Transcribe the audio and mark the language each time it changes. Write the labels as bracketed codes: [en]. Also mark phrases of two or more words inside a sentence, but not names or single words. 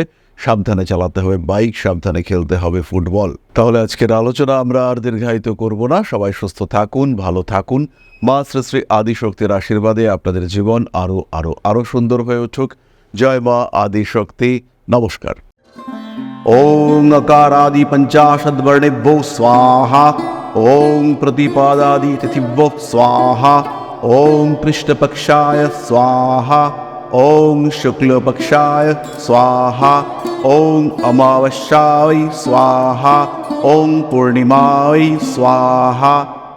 [bn] সাবধানে চালাতে হবে বাইক, সাবধানে খেলতে হবে ফুটবল। তাহলে আজকের আলোচনা আমরা আর দীর্ঘায়িত করব না। সবাই সুস্থ থাকুন, ভালো থাকুন। মা শ্রী শ্রী আদিশক্তির আশীর্বাদে আপনাদের জীবন আরো আরো আরো সুন্দর হয়ে উঠুক। জয় মা আদিশক্তি। নমস্কার। [sa] ওং अकारादि पंचाशद्वर्णेभ्यो स्वाहा। ओं प्रतिपादादि तिथिभ्यो स्वाहा। ओं कृष्णपक्षाय स्वाहा। ওং শুক্লপক্ষায় স্বাহা, ওং অমাবস্যায় স্বাহা, ওং পূর্ণিমায় স্বাহা।